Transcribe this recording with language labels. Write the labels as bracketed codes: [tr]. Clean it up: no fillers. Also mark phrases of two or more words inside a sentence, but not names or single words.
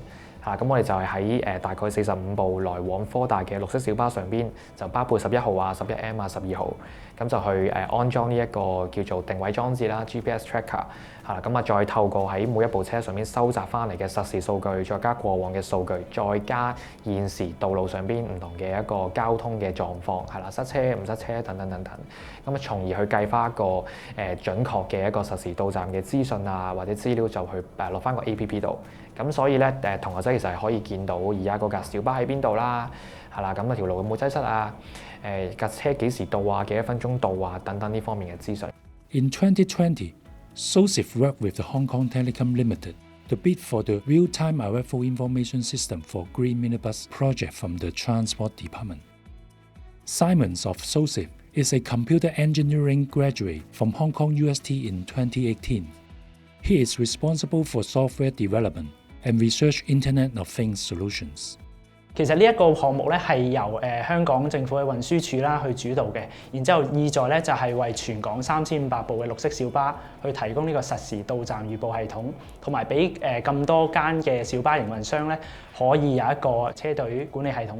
[yue] 咁我哋就係喺大概45部來往科大嘅綠色小巴上邊，就包括11號啊、11M 啊、12號，咁就去安裝呢一個叫做定位裝置啦 ， [en] GPS tracker， [yue] 咁再透過喺每一部車上面收集翻嚟嘅實時數據，再加過往嘅數據，再加現時道路上邊唔同嘅一個交通嘅狀況，塞車唔塞車等等，咁從而去計翻一個準確嘅一個實時到站嘅資訊啊，或者資料就去落翻個 APP 度。咁所以咧同學仔其實係可以見到而家嗰架小巴喺邊度啦，咁條路有冇擠塞啊，架車幾時到啊，幾多分鐘到啊，等等呢方面嘅資訊。 [en] In 2020, SOSIF worked with the Hong Kong Telecom Limited to bid for the real-time arrival information system for Green Minibus project from the Transport Department. Simons of SOSIF is a computer engineering graduate from Hong Kong UST in 2018. He is responsible for software development and research Internet of Things solutions. [yue] 其實呢一個項目咧係由香港政府嘅運輸署啦去主導嘅，然之後意在咧就係為全港3500部嘅綠色小巴去提供呢個實時到站預報系統，同埋俾咁多間嘅小巴營運商咧可以有一個車隊管理系統。